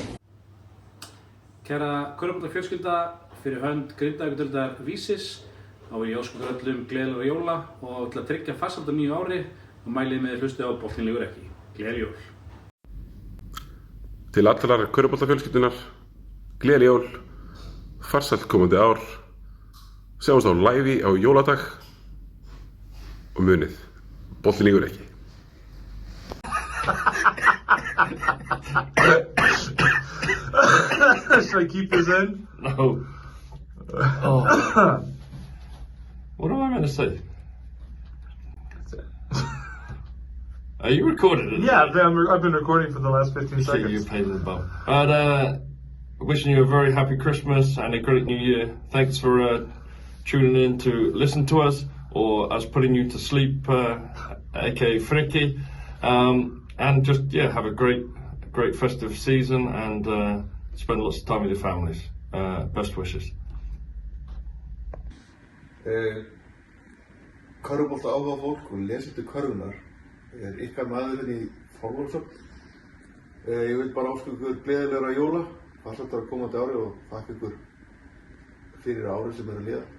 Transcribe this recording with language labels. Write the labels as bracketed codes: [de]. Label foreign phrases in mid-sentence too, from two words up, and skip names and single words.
[is] Kæra körfubolta fjölskylda, fyrir hönd Grindavíkurdeildar Vísis, þá vil ég óska ykkur öllum gleðilegra jóla og til að tryggja farsælt á nýju ári og mælið með hlustið á Boltinn lýgur ekki. Gleðileg jól. Til allrar körfuboltafjölskyldunar, gleðileg jól, farsælt komandi ár, sjáumst á live á jóladag og munið, Boltinn lýgur ekki. [en] Should I keep this in? No. Oh. What am I meant to say? Are you recording it? Yeah, I've been recording for the last 15 seconds. You're paid in the bum. But wishing you a very happy Christmas and a great New Year. Thanks for tuning in to listen to us, or us putting you to sleep, aka Friki. And just have a great festive season and spend lots of time with your families. Best wishes. [is] Körfubolta áhuga fólk og lesendur körfunnar ykkar maðurinn í Þorvaldsöfn. Ég vil bara óska ykkur gleðilegra jóla, farsæltara komandi ári og þakka ykkur fyrir árið sem að líða.